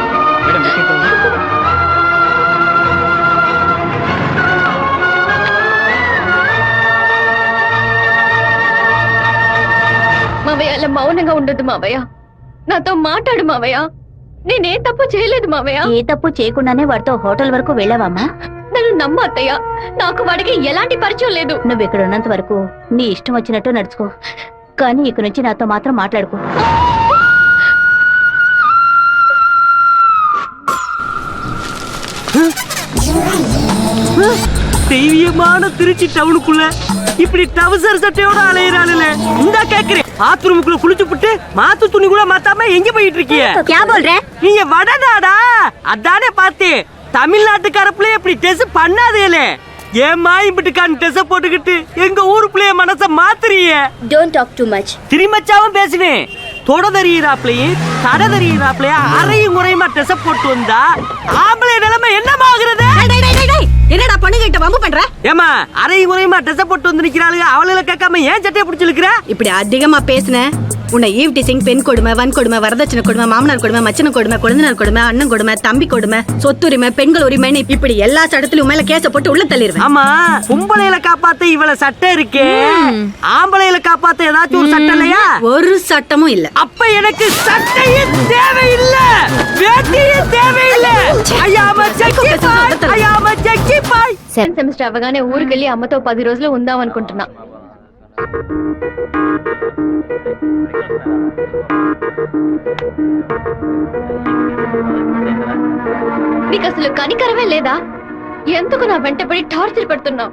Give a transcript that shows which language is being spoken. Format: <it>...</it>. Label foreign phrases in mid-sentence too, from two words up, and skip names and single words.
<te>మావయ్య అలా మౌనంగా ఉండదు మావయ్య. నాతో మాట్లాడు మావయ్య. నేనే తప్పు చేయలేదు మావయ్య. ఏ తప్పు చేయకుండానే వాడితో హోటల్ వరకు వెళ్ళావమ్మా? నన్ను నమ్ము అత్తయ్య. నాకు వాడికి ఎలాంటి పరిచయం లేదు. నువ్వు ఇక్కడ ఉన్నంత వరకు నీ ఇష్టం వచ్చినట్టు నడుచుకో, కానీ ఇక నుంచి నాతో మాత్రం మాట్లాడుకో.</te> <ta>தெய்வீகமான திருச்சி டவுனுக்குள்ள இப்படி டவுசர் சட்டையோட அலையிறாளுல இந்த கேக்குறேன். பாத்ரூமுக்குள்ள குளிச்சு புட்டு மாத்து துணி கூட மாத்தாம எங்க போயிட்டு இருக்கிய?</ta> <hi>क्या बोल रहे?</hi> <ta>நீங்க வடநாடா? அதானே பார்த்தேன். தமிழ்நாட்டுக்காரப்புல இப்படி டெஸ் பண்ணாதேலே. ஏமா இப்படிக்கான டெஸ் போட்டுக்கிட்டு எங்க ஊருக்குள்ளே மனச மாத்துறிய?</ta> <en>Don't talk too much.</en> <ta>திரும்பச்சாவும் பேசுவேன். தொட தறியிறாப்லையும் தட தறியிறாப்லையும் அரையும் முறையுமா டெஸ் போட்டு வந்தா ஆம்பளை நிலைமை என்னமாகிறது? என்னடா பொண்ணுகிட்ட வம்பு பண்ற? ஏமா அரையும் முறையுமா டெஸ் போட்டு வந்து நிக்கிறாளுங்க, அவளுகளை கேட்காம ஏன் சட்டையை பிடிச்சிருக்கிற? இப்படி அதிகமா பேசுன உன்னை</ta> <en>eve teasing,</en> <ta>பெண் கொடுமை, வன் கொடுமை, வரதட்சணை கொடுமை, மாமனார் கொடுமை, மச்சன கொடுமை, குழந்தைனார் கொடுமை, அண்ணன் கொடுமை, தம்பி கொடுமை, சொத்துரிமை, பெண்கள் உரிமை, இப்படி எல்லா சட்டத்திலும் மேல கேஸ போட்டு உள்ள தள்ளிடுவேன். ஆமா, பொம்பளையில காப்பாத்த இவள சட்டம் இருக்கே, ஆம்பளையில காப்பாத்த ஏதாச்சும் ஒரு சட்டம் இல்லையா? ஒரு சட்டமும் இல்ல. அப்ப எனக்கு சட்டையே தேவையில்லை, வேட்டியே தேவையில்லை. ஐயாம ஜக்கி பாய், ஐயாம ஜக்கி பாய்.</ta> <en>second semester</en> <te>అవగానే ఊరికెళ్ళి అమ్మతో 10 రోజులు ఉందాం అనుకుంటున్నా. నీకు అసలు కనికరమే లేదా? ఎందుకు నా వెంటపడి టార్చర్ పెడుతున్నావు?</te>